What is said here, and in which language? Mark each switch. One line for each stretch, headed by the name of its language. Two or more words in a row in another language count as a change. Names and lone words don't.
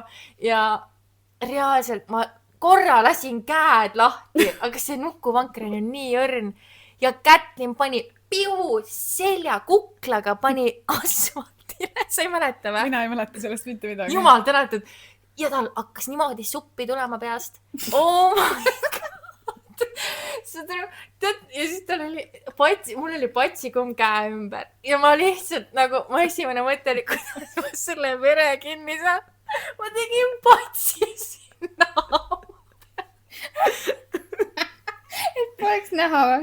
Estonian: Ja reaalselt ma korra lasin käed lahti, aga see nukuvanker on nii õrn. Ja Kätlin pani piu selja kuklaga pani asfaltile. Sa ei mäleta või? Mina ei mäleta sellest mitte midagi. Jumal tänatud. Ja tal hakkas niimoodi suppi tulema peast.
English: Oh my god.
Estonian: Ja siis tal oli mul oli patsikumm käe ümber. Ja ma lihtsalt nagu, ma esimene mõte oli, kuidas ma selle vere kinni saan. Ma tegin patsi sinna. Et poleks näha või?